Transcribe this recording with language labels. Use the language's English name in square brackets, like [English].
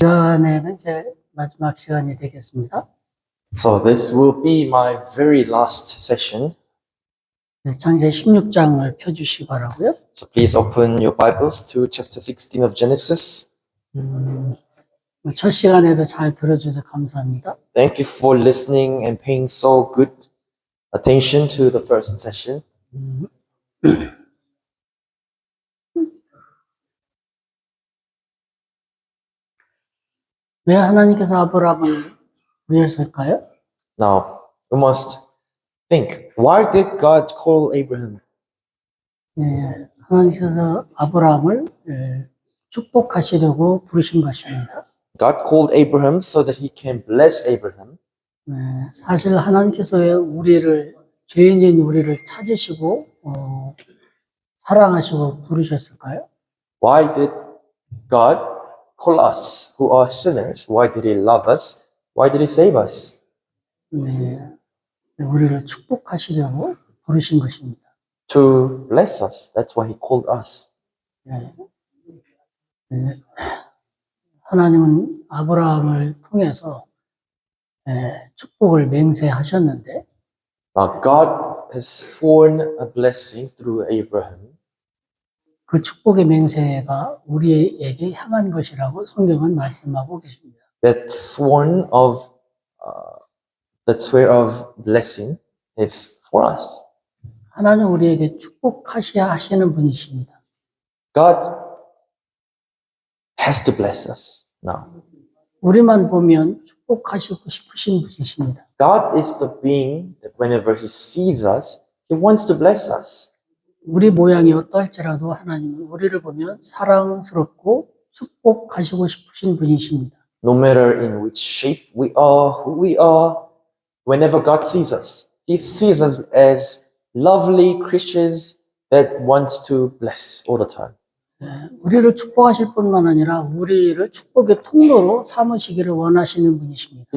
[Korean] 시간에는 이제 마지막 시간이 되겠습니다. [English] So this will be my very last session. [Korean] 네, 창세 16장을 펴주시기 바라고요. [English] So please open your Bibles to chapter 16 of Genesis. [Korean] 첫 시간에도 잘 들어주셔서 감사합니다. [English] Thank you for listening and paying so good attention to the first session. [Korean] 왜 하나님께서 아브라함을 부르셨을까요? [English] Now, we must think, why did God call Abraham? [Korean] 네, 하나님께서 아브라함을 축복하시려고 부르신 것입니다. [English] God called Abraham so that he can bless Abraham. [Korean] 네, 사실 하나님께서 왜 죄인인 우리를 찾으시고 사랑하시고 부르셨을까요? [English] Why did God call us who are sinners? Why did he love us? Why did he save us? [Korean] 네, 우리를 축복하시려고 부르신 것입니다. [English] To bless us. That's why he called us. [Korean] 네. 네. 하나님은 아브라함을 통해서 축복을 맹세하셨는데 [English] Now, God has sworn a blessing through Abraham. [Korean] 그 축복의 맹세가 우리에게 향한 것이라고 성경은 말씀하고 계십니다. [English] That sworn of, that swear of blessing is for us. [Korean] 하나님 우리에게 축복하셔야 하시는 분이십니다. [English] God has to bless us now. [Korean] 우리만 보면 축복하시고 싶으신 분이십니다. [English] God is the being that whenever he sees us, he wants to bless us. [Korean] 우리 모양이 어떠할지라도 하나님은 우리를 보면 사랑스럽고 축복하시고 싶으신 분이십니다. [English] No matter in which shape we are, who we are, whenever God sees us, he sees us as lovely creatures that wants to bless all the time. [Korean] 우리를 축복하실 뿐만 아니라 우리를 축복의 통로로 삼으시기를 원하시는 분이십니다.